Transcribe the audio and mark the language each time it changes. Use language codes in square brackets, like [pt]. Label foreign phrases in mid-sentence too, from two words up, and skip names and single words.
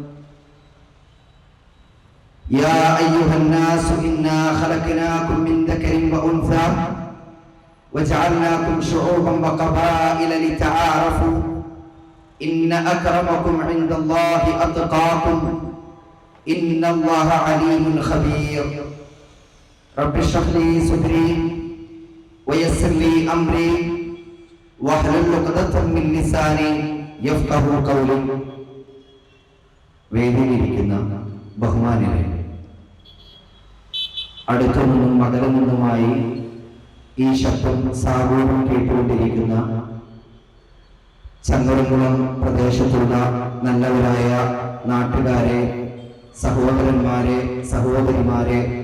[ar] يا أيها الناس إنا خلقناكم من ذكر وأنثى وجعلناكم شعوبا وقبائل لتعارفوا إن أكرمكم عند الله أتقاكم إن الله عليم خبير. رب اشرح لي صدري ويسر لي أمري واحلل عقدة من لساني يفقهوا قولي. [ml] വേദിയിലിരിക്കുന്ന ബഹുമാന്യരെ, അടുത്തുനിന്നും അകലുനിന്നുമായി ഈ ശബ്ദം സാഗോളം കേട്ടുകൊണ്ടിരിക്കുന്ന ചങ്ങരംകുളം പ്രദേശത്തുള്ള നല്ലവരായ നാട്ടുകാരെ, സഹോദരന്മാരെ, സഹോദരിമാരെ,